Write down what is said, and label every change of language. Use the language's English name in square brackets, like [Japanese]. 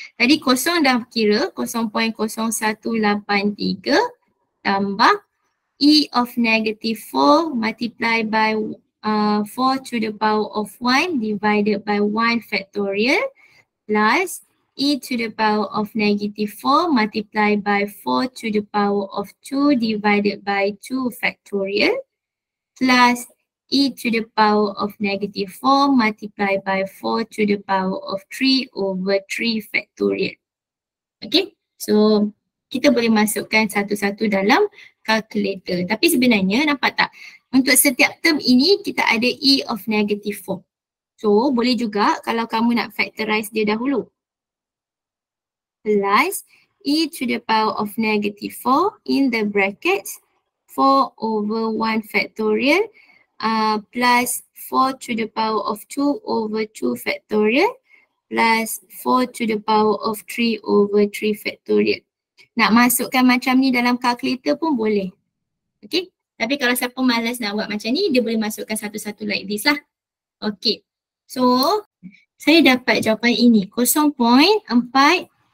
[Malay] Tadi kosong dah kira 0.0183 tambah [English] E of negative 4 multiply by 4 to the power of 1 divided by 1 factorial plus E to the power of negative 4 multiplied by 4 to the power of 2 divided by 2 factorial plus E to the power of negative 4 multiplied by 4 to the power of 3 over 3 factorial. [Malay] Okay, so kita boleh masukkan satu-satu dalam calculator. Tapi sebenarnya nampak tak? Untuk setiap term ini kita ada E of negative 4. So boleh juga kalau kamu nak factorize dia dahulu. [English] Plus E to the power of negative 4 in the brackets 4 over 1 factorial plus 4 to the power of 2 over 2 factorial plus 4 to the power of 3 over 3 factorial. [Malay] Nak masukkan macam ni dalam calculator pun boleh. Okay. Tapi kalau siapa malas nak buat macam ni, dia boleh masukkan satu-satu [English] like this [Malay] lah. Okay. So, saya dapat jawapan ini 0.4335.